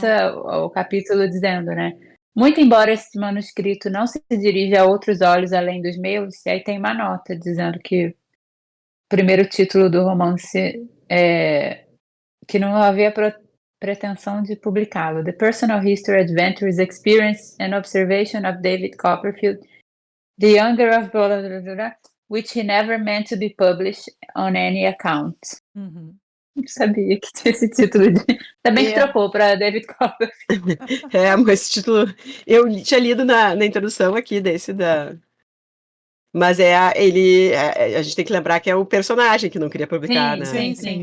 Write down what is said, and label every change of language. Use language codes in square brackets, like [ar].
[pt] começa o capítulo dizendo, né? Muito embora esse manuscrito não se dirija a outros olhos além dos meus, e aí tem uma nota dizendo que o primeiro título do romance é que não havia pretensão de publicá-lo. [en] The Personal History, Adventures, Experience and Observation of David Copperfield, the younger of blah, blah, blah, blah, which he never meant to be published on any account. Uhum. [pt] Não sabia que tinha esse título de. Ainda bem que É, trocou para David Copperfield. mas esse título eu tinha lido na introdução aqui desse da. Mas a gente tem que lembrar que é o personagem que não queria publicar, Sim, né? Sim, sim, sim. sim.